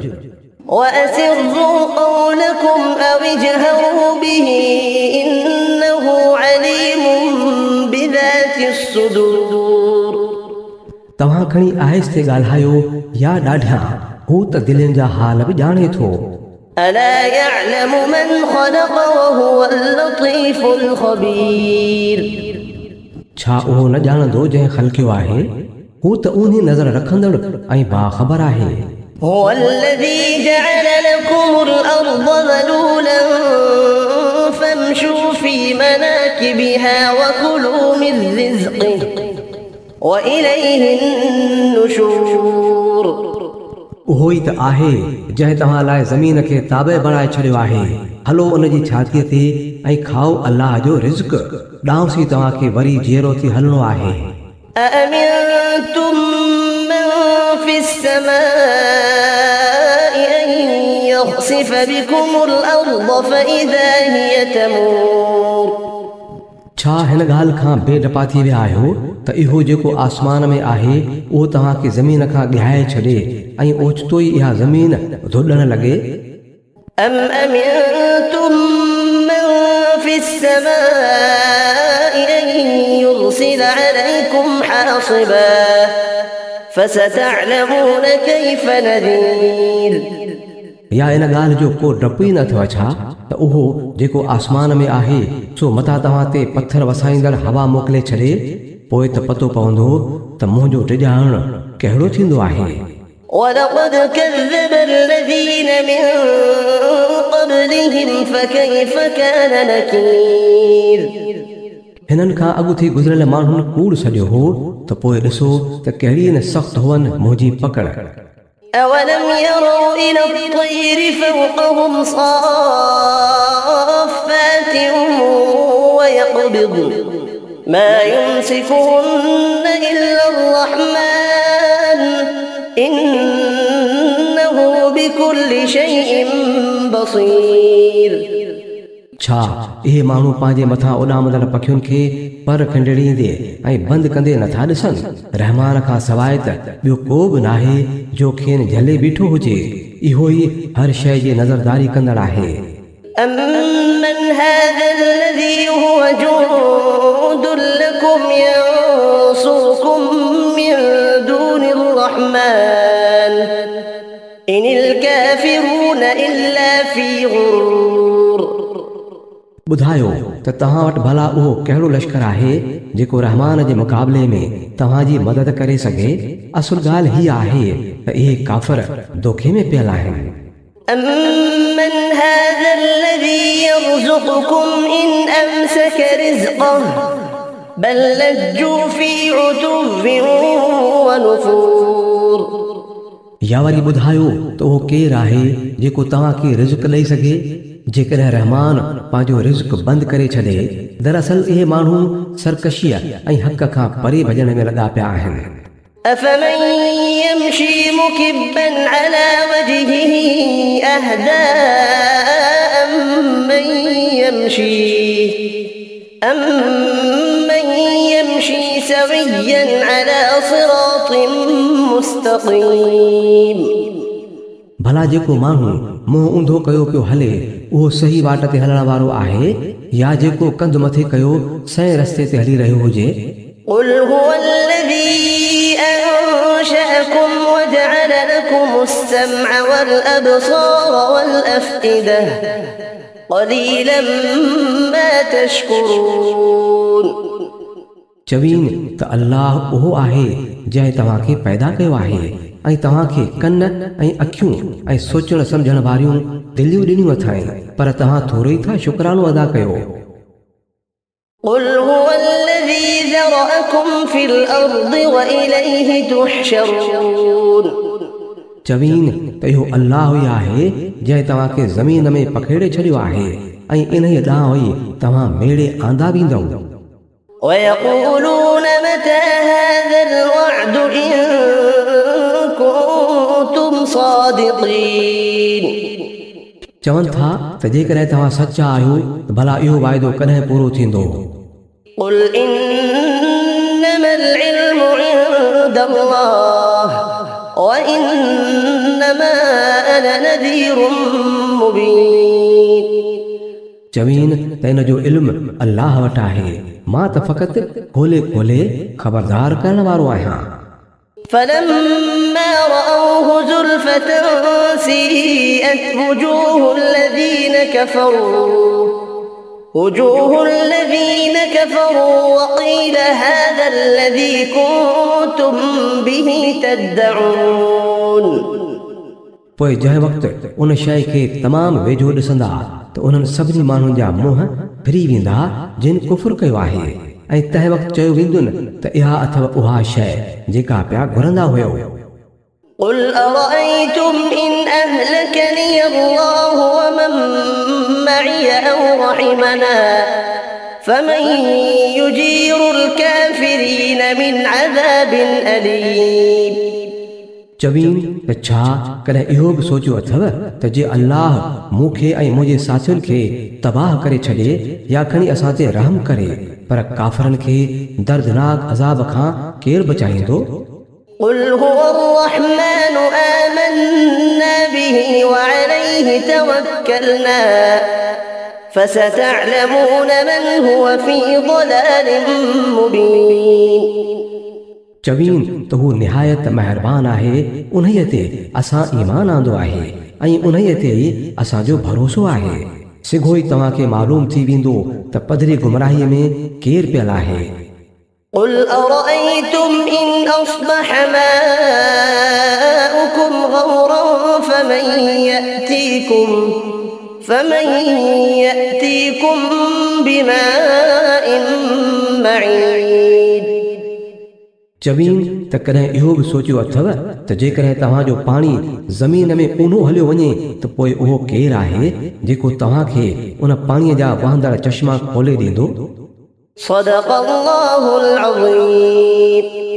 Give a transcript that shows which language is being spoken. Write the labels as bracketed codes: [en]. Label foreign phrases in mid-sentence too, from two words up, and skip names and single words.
[ar] وأسروا قولكم أو اجهروا به إنه عليم بذات الصدور [sd] तव्हां खणी आहिस्ते ॻाल्हायो या ॾाढिया हू त दिलनि जा हाल बि ॼाणे थो। [ar] ألا يعلم من خلق وهو اللطيف الخبير [sd] छा उहो न ॼाणंदो जंहिं ख़ल्क़ियो आहे? हू त उन्ही नज़र रखंदड़ ऐं बाख़बर आहे। [ar] هو الذي جعل لكم الأرض ذلولا فامشوا في مناكبها وكلوا من رزقه وإليه النشور। [sd] उहो ई त आहे जंहिं तव्हां लाइ ज़मीन खे ताबे बणाए छॾियो आहे। हलो उन जी छातीअ ते ऐं खाओ अल्लाह जो रिज़्क़, ॾांहुं तव्हांखे वरी जीअरो थी हलणो आहे। [ar] أأمنتم من في السماء أن يخسف بكم الأرض فإذا هي تمور। [sd] छा हिन ॻाल्हि खां बेडपा थी विया आहियो त इहो जेको आसमान में आहे उहो तव्हांखे ज़मीन खां ॻहाए छॾे ऐं ओचितो ई इहा ज़मीन धुॾण लॻे؟ [ar] أم أمنتم من في السماء أن يرسل عليكم حاصبا فستعلمون كيف نذير। [sd] या इन ॻाल्हि जो को डपु ई न अथव छा त उहो जेको आसमान में आहे सो मथां तव्हां ते पथर वसाईंदड़ हवा मोकिले छॾे? पोइ त पतो पवंदो त मुंहिंजो टिॼाइण कहिड़ो थींदो आहे। [ar] ولقد كذب الذين من قبلهم فكيف كان نكير। [sd] हिननि खां अॻु थी गुज़रियल माण्हुनि कूड़ सॼो हो त पोइ ॾिसो त कहिड़ी न सख़्त हुअनि मुंहिंजी पकड़। [ar] أولم يروا إلى الطير فوقهم صافات ويقبضن ما يمسكهن إلا الرحمن إنه بكل شيء بصير। [sd] छा इहे माण्हू पंहिंजे मथां उॾामंदड़ पखियुनि खे पर खंडड़ींदे ऐं बंदि कंदे नथा ॾिसनि? रहमान खां सवाइ त ॿियो को बि नाहे जो खेनि झले बीठो हुजे। इहो ई हर शइ जी नज़रदारी कंदड़ आहे। [ar] أمن هذا الذي هو جند لكم ينصركم من دون الرحمن إن الكافرون إلا في غرور। [sd] ॿुधायो त तव्हां वटि भला उहो कहिड़ो लश्कर आहे जेको रहमान जे मुक़ाबले में तव्हांजी मदद करे सघे? असुल ॻाल्हि हीअ आहे त इहे काफ़िर दोखे में पियल आहिनि। [ar] أمن هذا الذي يرزقكم إن أمسك رزقه بل لجوا في عتو ونفور। [sd] या वरी ॿुधायो त उहो केरु आहे जेको तव्हांखे रिज़्क़ ॾेई सघे जेकॾहिं रहमान पंहिंजो रिज़्क़ बंदि करे छॾे? दरअसल इहे माण्हू सरकशीअ ऐं हक़ खां परे भॼण में लॻा पिया आहिनि। [ar] أفمن يمشي مكبا على وجهه أهدى أمن يمشي سويا على صراط مستقيم। [sd] भला जेको माण्हू मुंहुं ऊंधो कयो पियो हले उहो सही वाट ते हलण वारो आहे या जेको कंध मथे कयो सही रस्ते ते हली रहियो हुजे? [ar] قل هو الذي أنشأكم وجعل لكم السمع والأبصار والأفئدة قليلا ما تشكرون। [sd] चवीन त अल्लाह उहो आहे जंहिं तव्हांखे पैदा कयो आहे ऐं तव्हांखे कन ऐं अखियूं ऐं सोचण सम्झण वारियूं दिलियूं ॾिनियूं अथई, पर तव्हां थोरो ई था शुक्रानो अदा कयो। [ar] قل هو الذي ذرأكم في الأرض وإليه تحشرون। [sd] चवीन त इहो अल्लाह ई आहे जंहिं तव्हांखे ज़मीन में पखेड़े छॾियो आहे ऐं इन ॾांहुं ई तव्हां मेड़े आंदा वेंदव। [ar] ويقولون متى هذا الوعد إن كنتم صادقين। [sd] चवनि था त जेकॾहिं तव्हां सचा आहियो त भला इहो वाइदो कॾहिं पूरो थींदो? [ar] قل إنما العلم عند الله وإنما أنا نذير مبين। [sd] चवीन त इन जो इल्मु अल्लाह वटि आहे, मां त फ़क़ति खोले खोले ख़बरदार करण वारो आहियां। [ar] فلما رأوه زلفة سيئت وجوه الذين كفروا وجوه الذين كفروا وقيل هذا الذي كنتم به تدعون [sd] पोइ जंहिं वक़्तु उन शइ खे तमामु वेझो ॾिसंदा त उन्हनि सभिनी माण्हुनि जा मुंहं फिरी वेंदा जिन कुफ़ुर कयो आहे ऐं तंहिं वक़्तु चयो वेंदुनि त इहा अथव उहा शइ जेका पिया घुरंदा हुयो [ar] قل أرأيتم إن أهلكني الله ومن معي أو رحمنا فمن يجير الكافرين من عذاب أليم [sd] चवीन त छा कॾहिं इहो बि सोचियो अथव त जे अल्लाह मूंखे ऐं मुंहिंजे साथियुनि खे तबाह करे छॾे या खणी असां ते रहम करे पर काफ़रनि खे दर्दनाक अज़ाब खां केरु बचाईंदो [ar] قل هو الرحمن آمنا به وعليه توكلنا فستعلمون من هو في ضلال مبين [sd] चवीन त हू निहायत महिरबान आहे उन्हीअ ते असां ईमान आंदो आहे ऐं उन्हीअ ते ई असांजो भरोसो आहे सिघो ई तव्हांखे मालूम थी वेंदो त पधरी गुमराहीअ में केरु पियल आहे [ar] قل أرأيتم إن أصبح ماؤكم غورا فمن يأتيكم بماء معين [sd] चवीन त कॾहिं इहो बि सोचियो अथव त जेकॾहिं तव्हांजो पाणी ज़मीन में ऊनो हलियो वञे त पोइ उहो केरु आहे जेको तव्हांखे उन पाणीअ जा वहंदड़ चश्मा खोले ॾींदो [ar] صدق الله العظيم